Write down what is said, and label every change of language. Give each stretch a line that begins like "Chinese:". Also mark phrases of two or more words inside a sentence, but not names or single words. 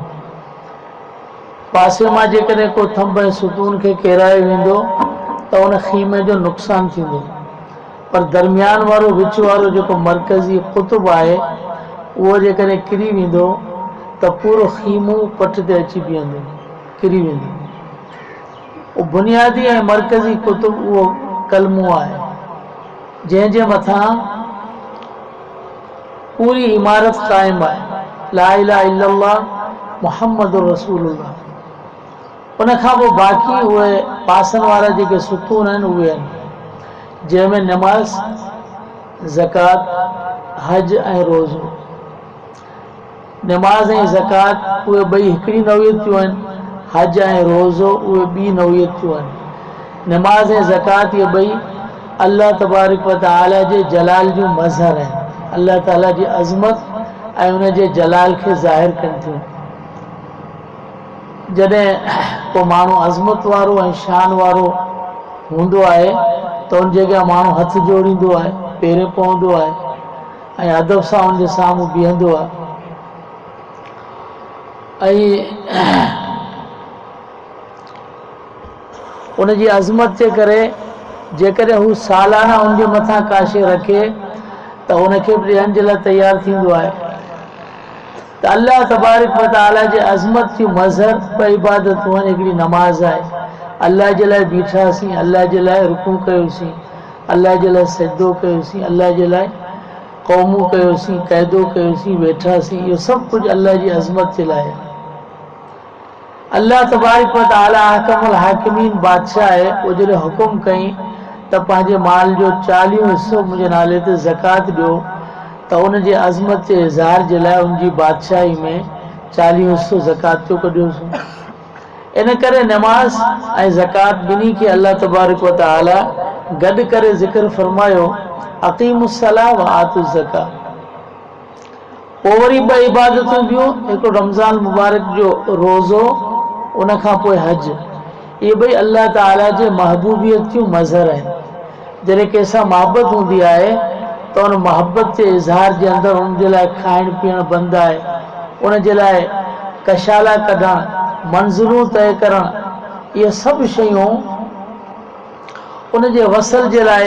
Sindhi: पासे मां जेकॾहिं को थंब ऐं सुतून खे किरायो वेंदो त उन ख़ीमे जो नुक़सानु थींदो, पर दरमियान वारो विच वारो जेको मरकज़ी क़ुतुब आहे, उहो जेकॾहिं किरी वेंदो त पूरो ख़ीमो पट ते अची बीहंदो, किरी वेंदो। उहो बुनियादी ऐं मरकज़ी क़ुतुब उहो कलमो आहे, जंहिंजे मथां पूरी इमारत क़ाइमु आहे।
Arabic: لا إله إلا الله محمد رسول الله.
Sindhi: उन खां पोइ बाक़ी उहे पासनि वारा जेके सुतून आहिनि उहे आहिनि, जंहिंमें नमाज़, ज़कात, हज ऐं रोज़ो। नमाज़ ऐं ज़कात उहे ॿई हिकिड़ी नौयतियूं आहिनि, हज ऐं रोज़ो उहे ॿी नौयतियूं आहिनि। नमाज़ ऐं ज़कात इहे ॿई
Arabic: الله تبارك وتعالى
Sindhi: जे जलाल जूं मज़हर आहिनि।
Arabic: الله تعالى
Sindhi: जी अज़मत ऐं उन जे जलाल खे ज़ाहिर कनि थियूं। जॾहिं को माण्हू अज़मत वारो ऐं शान वारो हूंदो आहे त उन जॻह माण्हू हथ जोड़ींदो आहे, पेरे पवंदो आहे ऐं अदब सां उन जे साम्हूं बीहंदो आहे। ऐं उन जी अज़मत जे करे जेकॾहिं हू सालाना उन जे मथां का शइ रखे त उनखे बि ॾियण जे लाइ तयारु थींदो आहे। त
Arabic: الله تبارك وتعالى
Sindhi: जे अज़मत जूं मज़हर ॿ इबादतूं आहिनि। हिकिड़ी नमाज़ आहे, अल्लाह जे लाइ बीठासीं, अल्लाह जे लाइ रुकू कयोसीं, अल्लाह जे लाइ सजदो कयोसीं, अल्लाह जे लाइ क़ौमू कयोसीं, क़ैदो कयोसीं, वेठासीं। इहो सभु कुझु अल्लाह जी अज़मत जे लाइ आहे।
Arabic: الله تبارك وتعالى أحكم الحاكمين
Sindhi: बादशाह आहे। उहो जॾहिं हुकुम कई त पंहिंजे माल जो 40 हिसो मुंहिंजे नाले ते ज़कात ॾियो, त उन जे अज़मत जे इज़हार जे लाइ उन जी बादशाही में 40 हिसो ज़कात जो कढियोसीं। इन करे नमाज़ ऐं ज़कात ॿिन्ही खे
Arabic: الله تبارك وتعالى
Sindhi: गॾु करे ज़िक्र फरमायो,
Arabic: أقيموا الصلاة وآتوا الزكاة.
Sindhi: पोइ वरी 2 इबादतूं ॿियूं, हिकिड़ो रमज़ान मुबारक जो रोज़ो, उन खां पोइ हज। ये भई
Arabic: الله تعالى
Sindhi: जे महबूबियत जूं मज़हर आहिनि। जॾहिं कंहिंसां मोहबत हूंदी आहे त उन मोहबत जे इज़हार जे अंदरि उन जे लाइ खाइण पीअण बंदि आहे, उन जे लाइ कशाला कढणु, मंज़िलूं तय करणु, इहे सभु शयूं उन जे वसल जे लाइ।